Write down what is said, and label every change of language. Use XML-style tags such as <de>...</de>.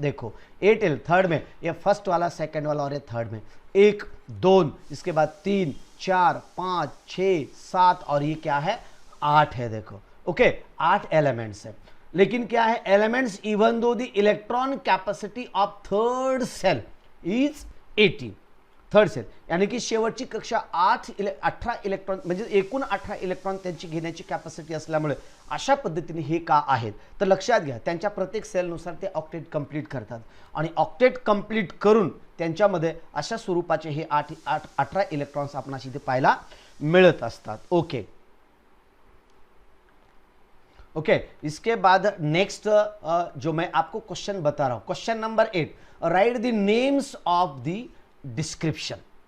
<hi>देखो 8 थर्ड में, ये फर्स्ट वाला, सेकंड वाला और ये थर्ड में 1 2, इसके बाद 3 4 5 6 7 और ये क्या है 8 है। देखो ओके, 8 एलिमेंट्स है। लेकिन क्या है</hi> <en>Elements even though the electron capacity of third shell is 18।</en> <mr>Third sale यानी की शेवटची कक्षा 18 इलेक्ट्रॉन म्हणजे एकूण 18 इलेक्ट्रॉन त्यांची घेण्याची कॅपॅसिटी असल्यामुळे अशा पद्धतीने हे का आहेत तर लक्षात घ्या, त्यांच्या प्रत्येक सेलनुसार ते ऑक्टेट कंप्लीट करतात आणि ऑक्टेट कंप्लीट करून त्यांच्यामध्ये अशा स्वरूपाचे हे 18 इलेक्ट्रॉन्स आपणास इथे पाहायला मिळत असतात।</mr> <hi>ओके ओके, इसके बाद नेक्स्ट जो मैं आपको क्वेश्चन बता रहा हूं, question number 8,</hi> <en>Write the names of the description.</en>